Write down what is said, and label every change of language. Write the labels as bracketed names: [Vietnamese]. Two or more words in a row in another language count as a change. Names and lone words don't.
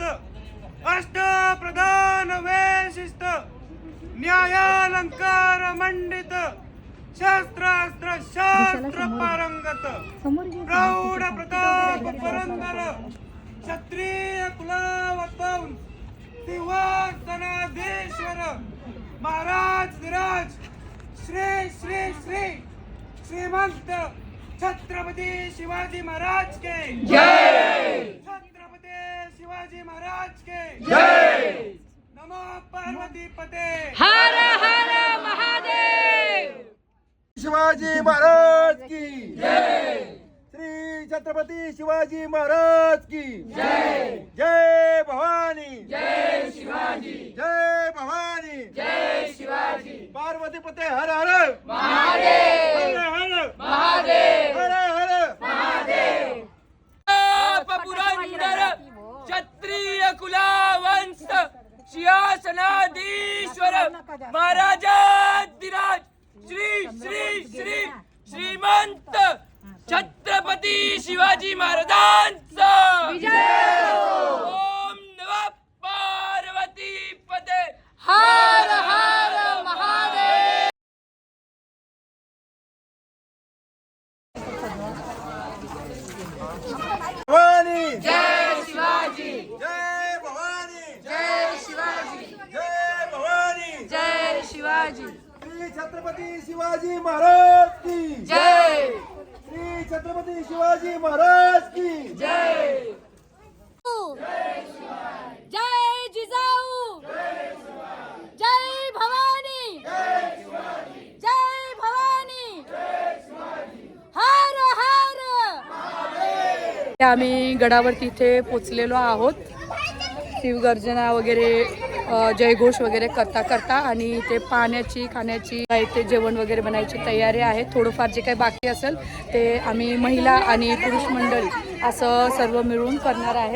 [Marathi] अष्टप्रधान वैशिष्ट न्यायालंकार मंडित शास्त्रास्त्र शास्त्र पारंगत प्रौढ प्रताप पुरंदर क्षत्रिय कुलावतंस सिंहासनाधीश्वर महाराज विराज श्री श्री श्री श्रीमंत छत्रपती शिवाजी महाराज के जय. छत्रपती शिवाजी महाराज के जय. [Sanskrit] नमो पार्वती पते [Marathi] हर हर महादेव. शिवाजी महाराज की जय. श्री छत्रपती शिवाजी महाराज की जय. जय भवानी जय शिवाजी. जय भवानी जय शिवाजी. [Sanskrit] पार्वती पते [Marathi] हर हर महादेव. हर हर महादेव. हर हर महादेव. पुरंदर क्षत्रिय कुलावंश सिंहासनाधीश्वर महाराजाधिराज श्री श्री श्री श्रीमंत छत्रपती शिवाजी महाराजांचा [Sanskrit] ओम नमः पार्वती पते [Marathi] हर हर महादेव. भवानी जय शिवाजी. जय भवानी जय शिवाजी. जय भवानी. जय शिवाजी. श्री छत्रपती शिवाजी महाराज की जय. श्री छत्रपती शिवाजी महाराज की जय. जय जिजाऊ. जय भवानी. जय भवानी. हर हर. आम्ही गडावरती इथे पोचलेलो आहोत. शिवगर्जना वगैरे जयघोष वगैरे करता करता आणि इथे पाण्याची खाण्याची इथे जेवण वगैरे बनायची तयारी आहे. थोडंफार जे काही बाकी असेल ते आम्ही महिला आणि पुरुष मंडळी असं सर्व मिळून करणार आहेत.